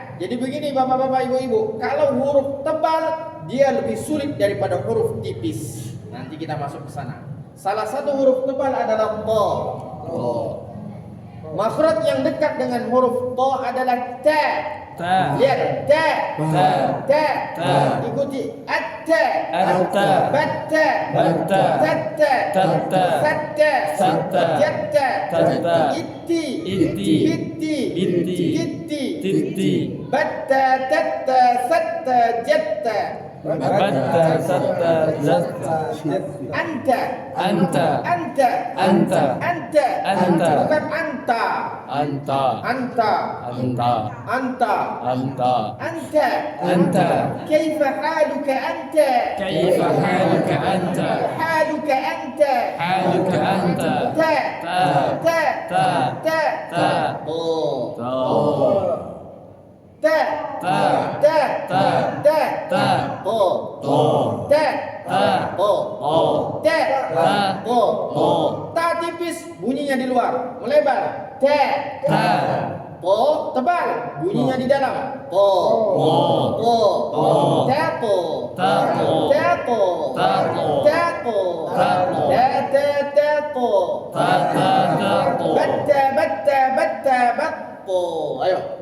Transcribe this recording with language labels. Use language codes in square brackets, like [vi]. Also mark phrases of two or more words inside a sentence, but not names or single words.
[id] Jadi begini bapak-bapak, ibu-ibu, kalau huruf tebal dia lebih sulit daripada huruf tipis. Nanti kita masuk ke sana. Salah satu huruf tebal adalah po. Makhraj yang dekat dengan huruf po adalah ta. Lihat ta. Ikuti atta. Batta. Tatta. Satta. Jatta. Itti. Batta. Tatta. Satta. Jatta. Anta. Bukan anta. Anta. [ar] كيف حالك أنت؟ حالك أنت. Ta. [id] Ta tipis, bunyinya di luar, melebar. Ta. Po tebal, bunyinya di dalam. Po. Tapo. Batta. Batpo. Ayo.